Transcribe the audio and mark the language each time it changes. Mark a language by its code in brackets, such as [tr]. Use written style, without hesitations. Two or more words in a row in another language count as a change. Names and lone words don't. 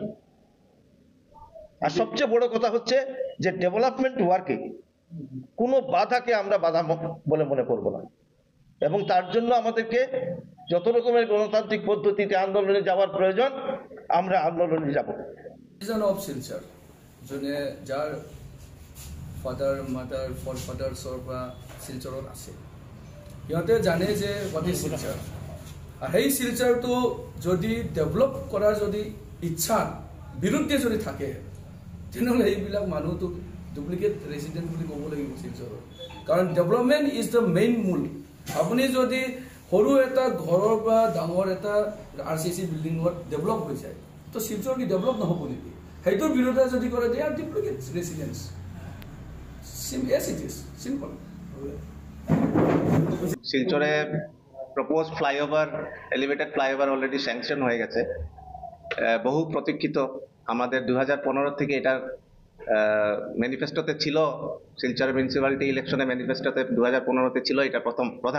[bn] আর সবচেয়ে বড় কথা হচ্ছে যে [en] development work [bn] কোনো বাধাকে আমরা বাধা বলে মনে করব না, এবং তার জন্য আমাদেরকে যত রকমের গণতান্ত্রিক পদ্ধতিতে আন্দোলনে যাওয়ার প্রয়োজন, আমরা আন্দোলনে যাব। [as] অফ শিলচর, যার [en] father mother for fathers [as] পৰা শিলচৰত আছে, সিহঁতে জানে যে [en] what is Silchar. [as] আৰু সেই শিলচৰটো যদি ডেভেলপ কৰাৰ যদি ইচ্ছা বিৰুদ্ধে যদি থাকে, তেনেহ'লে এইবিলাক মানুহটোক [en] duplicate resident [as] বুলি ক'ব লাগিব শিলচৰত। [en] কাৰণ development is the main মূল। [as] আপুনি যদি সৰু এটা ঘৰৰ পৰা ডাঙৰ এটা RCC বিল্ডিঙত ডেভেলপ হৈ যায়, তো শিলচৰ কি ডেভেলপ নহ'ব নেকি? সেইটোৰ বিৰোধে যদি কৰে, [en] they are duplicate residents. [bn] শিলচরে [en] proposed flyover, elevated flyover already sanction [bn] হয়ে গেছে, বহু প্রতীক্ষিত। আমাদের 2015 থেকে এটার ম্যানিফেস্টোতে ছিল, শিলচর মিউনিসিপ্যালিটি ইলেকশনে ম্যানিফেস্টোতে 2015-তে ছিল এটা প্রধান।